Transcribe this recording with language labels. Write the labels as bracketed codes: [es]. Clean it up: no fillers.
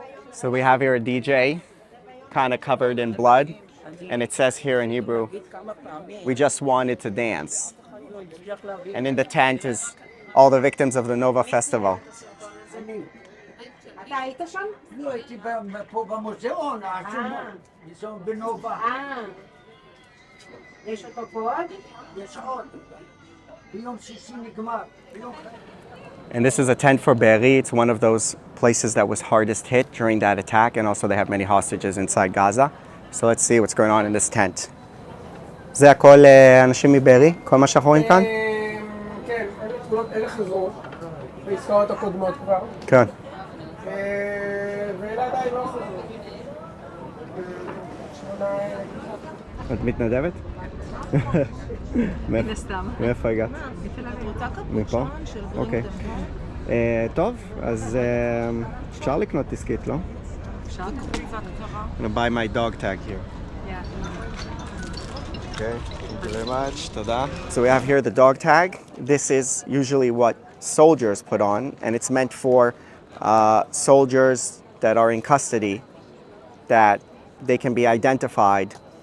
[en] So we have here a DJ, kind of covered in blood, and it says here in Hebrew, we just wanted to dance. And in the tent is all the victims of the Nova Festival. [he] אתה היית שם? לא, הייתי פה במוזיאון, העצום בנובה. יש אותו פה עוד? יש עוד. ביום שישי נגמר. [en] And this is a tent for Be'eri. It's one of those places that was hardest hit during that attack, and also they have many hostages inside Gaza. So let's see what's going on in this tent. [he] זה הכל אנשים מבארי? כל מה שאנחנו רואים כאן? כן, אלה חזרו, בעסקאות הקודמות כבר, כן. ואלה עדיין לא חזרו. 8,000. את מתנדבת? מאיפה הגעת? מפה? אוקיי. טוב, אז אפשר לקנות דיסקית, לא? אפשר לקנות קצת קצרה. [en] I'm gonna buy my dog tag here. Okay, thank you very much. [he] תודה. [en] So we have here the dog tag. This is usually what soldiers put on, and it's meant for soldiers that are in custody, that they can be identified.